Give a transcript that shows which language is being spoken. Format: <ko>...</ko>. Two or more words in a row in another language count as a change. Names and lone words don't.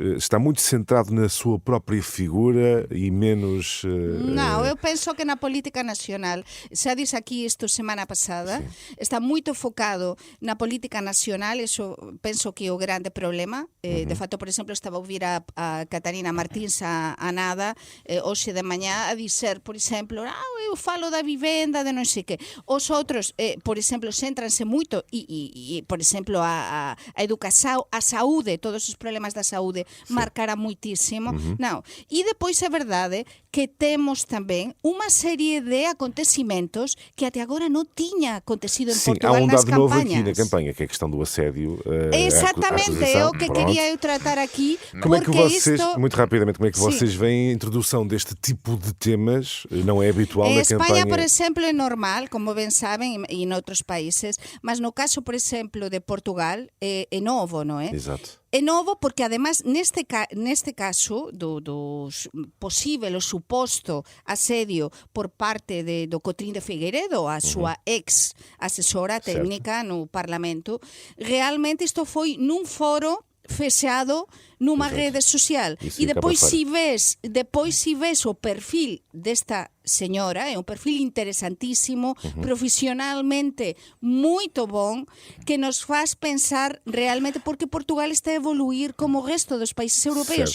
<pt>Está muito centrado na sua própria figura e menos... Não, eu penso que na política nacional,</pt> <gl>xa disse aqui isto semana pasada,</gl> <pt>está muito focado na política nacional, eso penso que é o grande problema. De facto, por exemplo, estaba a ouvir a Catarina Martins a nada,</pt> <gl>hoxe de mañá,</gl> <pt>a dizer, por exemplo, eu falo da vivenda, de</pt> <gl>non sei que. Os outros, por exemplo, céntranse moito e por exemplo, a educación, a saúde, todos os problemas da saúde marcará moitísimo. Non. E depois é verdade que temos tamén unha serie de acontecimentos que até agora non tiña acontecido en Portugal nas campañas.</gl> <pt>Novo aqui na campanha, que é a questão do assédio. Exatamente, é o que queria eu tratar aqui. Como é que vocês, muito rapidamente, como é que vocês veem a introdução deste tipo de temas? Não é habitual na campanha? Espanha, por exemplo, é normal,</pt> <gl>como ben saben, e noutros países, mas no caso, por exemplo, de Portugal, é novo, non é?</gl> <pt>Exato.</pt> <gl>É novo porque, además, neste caso do posible o suposto asedio por parte do Cotrín de Figueiredo, a súa ex asesora técnica no Parlamento, realmente isto foi nun foro fechado numa</gl> <pt>Exato.</pt> <gl>rede social.</gl> <pt>Isso E fica depois para se vês o perfil desta senhora, é um perfil interessantíssimo, profissionalmente muito bom, que nos faz pensar realmente porque Portugal está a evoluir como o resto dos países europeus.</pt>